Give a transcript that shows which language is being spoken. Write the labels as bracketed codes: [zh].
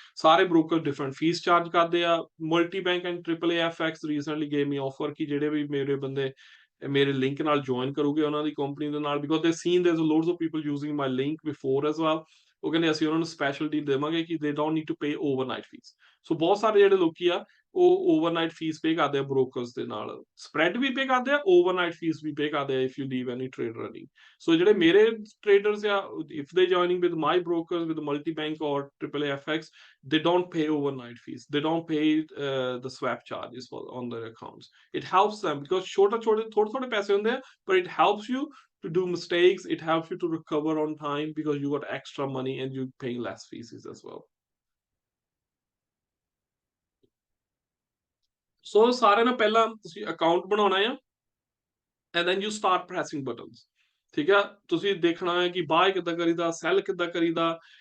[pa] ਸਾਰੇ broker different fees charge ਕਰਦੇ ਆ। [en] multi bank and triple AFX recently gave me offer [pa] ਕਿ ਜਿਹੜੇ ਵੀ ਮੇਰੇ ਬੰਦੇ ਮੇਰੇ ਲਿੰਕ ਨਾਲ ਜੁਆਇਨ ਕਰੂਗੇ ਉਹਨਾਂ ਦੀ ਕੰਪਨੀ ਦੇ ਨਾਲ, [en] because they seen there's loads of people using my link before as well, [pa] ਉਹ ਕਹਿੰਦੇ ਅਸੀਂ ਉਹਨਾਂ ਨੂੰ ਸਪੈਸ਼ਲ ਡੀਲ ਦੇਵਾਂਗੇ ਕਿ [en] they don't need to pay overnight fees। [pa] ਸੋ ਬਹੁਤ ਸਾਰੇ ਜਿਹੜੇ ਲੋਕੀ ਆ ਉਹ ਓਵਰਨਾਈਟ ਫੀਸ ਪੇ ਕਰਦੇ ਆ ਬ੍ਰੋਕਰਸ ਦੇ ਨਾਲ, ਸਪਰੈਡ ਵੀ ਪੇ ਕਰਦੇ ਆ, ਓਵਰਨਾਈਟ ਫੀਸ ਵੀ ਪੇ ਕਰਦੇ ਆ [en] If you leave any trade running. [pa] ਸੋ ਜਿਹੜੇ ਮੇਰੇ ਟ੍ਰੇਡਰਸ ਆ, [en] If they joining with my brokers with multi bank ਔਰ triple FX, they don't pay overnight fees, they don't pay the swap charges on their accounts। it helps them because [pa] ਥੋੜੇ ਪੈਸੇ ਹੁੰਦੇ ਆ, [en] but it helps you to do mistakes, it helps you to recover on time because you got extra money and you're paying less fees as well। [pa] ਸੋ ਸਾਰਿਆਂ ਨਾਲ ਪਹਿਲਾਂ ਤੁਸੀਂ account ਬਣਾਉਣਾ ਆ, [en] And then you start pressing buttons. [pa] ਠੀਕ ਆ, ਤੁਸੀਂ ਦੇਖਣਾ ਹੈ ਕਿ ਬਾਏ ਕਿੱਦਾਂ ਕਰੀਦਾ, ਸੈਲ ਕਿੱਦਾਂ ਕਰੀਦਾ।